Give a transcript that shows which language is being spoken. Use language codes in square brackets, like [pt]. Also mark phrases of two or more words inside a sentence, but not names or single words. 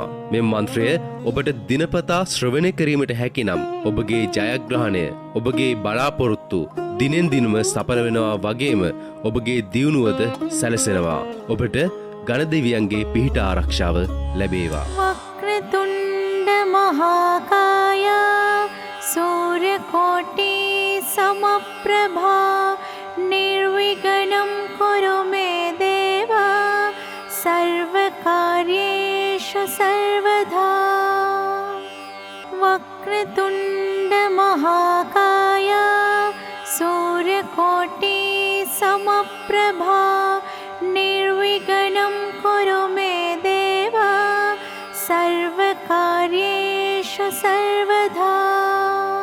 [si] මෙම මන්ත්‍රය ඔබට දිනපතා ශ්‍රවණය කිරීමට හැකි නම් ඔබගේ ජයග්‍රහණය, ඔබගේ බලාපොරොත්තු දිනෙන් දිනම සඵල වෙනවා වගේම ඔබගේ දියුණුවද සැලසෙනවා. ඔබට ගණ දෙවියන්ගේ පිහිට ආරක්ෂාව ලැබේවා. [sa] වක්‍රතුණ්ඩ මහාකාය सूर्यकोटि समप्रभा निर्विघ्नं कुरु मे देव सर्वकार्येषु सर्वदा. वक्रतुण्ड महाकाय सूर्यकोटि समप्रभा निर्विघ्नं कुरु मे देव सर्वकार्येषु सर्वदा.